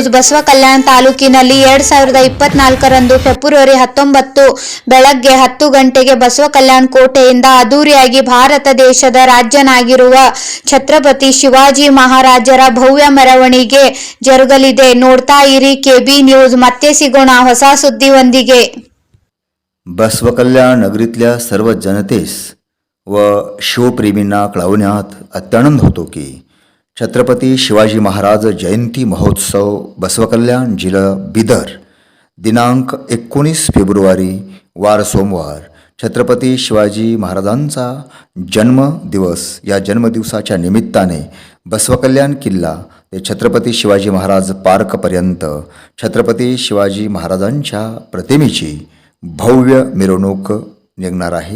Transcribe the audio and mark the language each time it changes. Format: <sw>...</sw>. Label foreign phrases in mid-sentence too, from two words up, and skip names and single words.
<kn>ಬಸವಕಲ್ಯಾಣ ತಾಲೂಕಿನಲ್ಲಿ 2024 ಫೆಬ್ರವರಿ 19 ಬೆಳಗ್ಗೆ 10 ಗಂಟೆಗೆ ಬಸವಕಲ್ಯಾಣ ಕೋಟೆಯಿಂದ ಅದ್ದೂರಿಯಾಗಿ ಭಾರತ ದೇಶದ ರಾಜನಾಗಿರುವ ಛತ್ರಪತಿ ಶಿವಾಜಿ ಮಹಾರಾಜರ ಭವ್ಯ ಮೆರವಣಿಗೆ ಜರುಗಲಿದೆ. ನೋಡ್ತಾ ಇರಿ ಕೆಬಿ ನ್ಯೂಸ್. ಮತ್ತೆ ಸಿಗೋಣ ಹೊಸ ಸುದ್ದಿಯೊಂದಿಗೆ.</kn> <mr>बसवकल्याण नगरीतल्या सर्व जनतेस व शिवप्रेमींना कळवण्यात अत्यानंद होतो की छत्रपती शिवाजी महाराज जयंती महोत्सव बसवकल्याण जिल्हा बिदर दिनांक 19 फेब्रुवारी वार सोमवार छत्रपती शिवाजी महाराजांचा जन्मदिवस या जन्मदिवसाच्या निमित्ताने बसवकल्याण किल्ला ते छत्रपती शिवाजी महाराज पार्कपर्यंत छत्रपती शिवाजी महाराजांच्या प्रतिमेची भव्य मिरवणूक निघणार आहे.</mr>